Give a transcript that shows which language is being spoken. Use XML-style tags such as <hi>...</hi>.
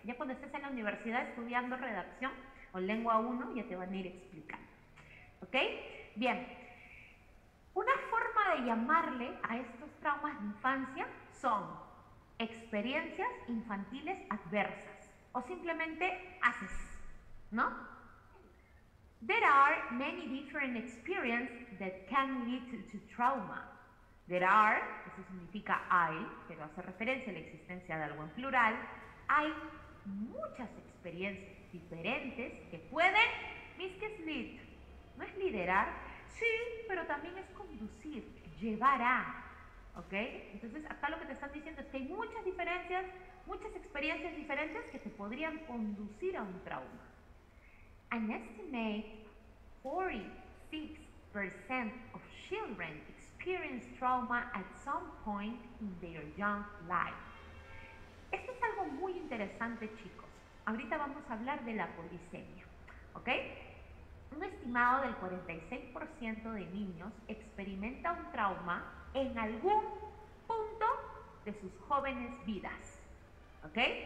<es>Ya cuando estés en la universidad estudiando redacción o lengua 1, ya te van a ir explicando, ¿ok? Bien, una forma de llamarle a estos traumas de infancia son experiencias infantiles adversas o simplemente haces, ¿no?</es> <en>There are many different experiences that can lead to trauma. There are,</en> <es>eso significa hay, pero hace referencia a la existencia de algo en plural. Hay muchas experiencias diferentes que pueden, ¿qué es lead? ¿No es liderar? Sí, pero también es conducir, llevar a, ¿ok? Entonces acá lo que te están diciendo es que hay muchas diferencias, muchas experiencias diferentes que te podrían conducir a un trauma.</es> <en>An estimate 46% of children experience trauma at some point in their young life.</en> <es>Esto es algo muy interesante, chicos. Ahorita vamos a hablar de la polisemia, ¿ok? Un estimado del 46% de niños experimenta un trauma en algún punto de sus jóvenes vidas, ¿ok?</es>